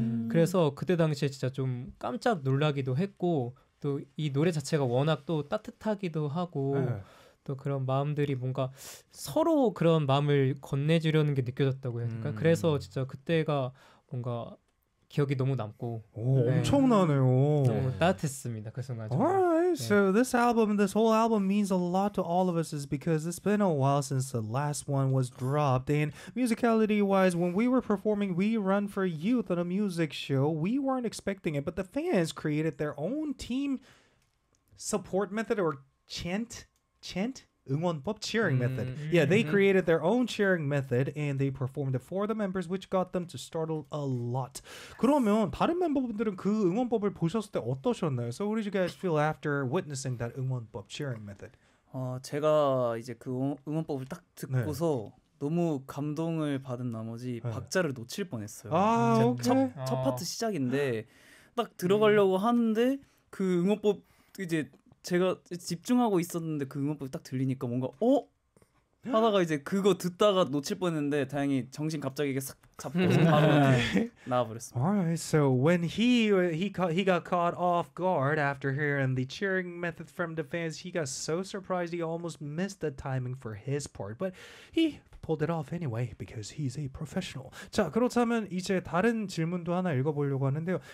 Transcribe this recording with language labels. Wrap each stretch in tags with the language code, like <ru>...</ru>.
<ko>그래서 그때 당시에 진짜 좀 깜짝 놀라기도 했고 또 이 노래 자체가 워낙 또 따뜻하기도 하고 또 그런 마음들이 뭔가 서로 그런 마음을 건네주려는 게 느껴졌다고 해야 될까? 그래서 진짜 그때가 뭔가 기억이 너무 남고 오, 네. 엄청나네요. 너무 따뜻했습니다. 그 순간.</ko> <en>Alright,</en> <ko>네.</ko> <en>so this album, this whole album means a lot to all of us is because it's been a while since the last one was dropped. And musicality-wise, when we were performing We Run For Youth on a music show, we weren't expecting it, but the fans created their own team support method or chant? 응원법 cheering method. Yeah, they created their own cheering method and they performed it for the members which got them to startle a lot.</en> <ko>그러면 다른 멤버분들은 그 응원법을 보셨을 때 어떠셨나요?</ko> <en>So what did you guys feel after witnessing that 응원법 cheering method?</en> <ko>제가 이제 그 응원법을 딱 듣고서 네. 너무 감동을 받은 나머지 네. 박자를 놓칠 뻔했어요. 아, 오케이. 첫 파트 시작인데 딱 들어가려고 하는데 그 응원법 이제 제가 집중하고 있었는데 그 음악법이 딱 들리니까 뭔가 어? 하다가 이제 그거 듣다가 놓칠 뻔했는데 다행히 정신 갑자기 이게 싹 잡고 바로 나와버렸습니다.</ko> <en>Alright, so when he got caught off guard after hearing the cheering method from the fans, he got so surprised he almost missed the timing for his part. But he pulled it off anyway because he's a professional.</en> <ko>자, 그렇다면 이제 다른 질문도 하나 읽어보려고 하는데요.</ko>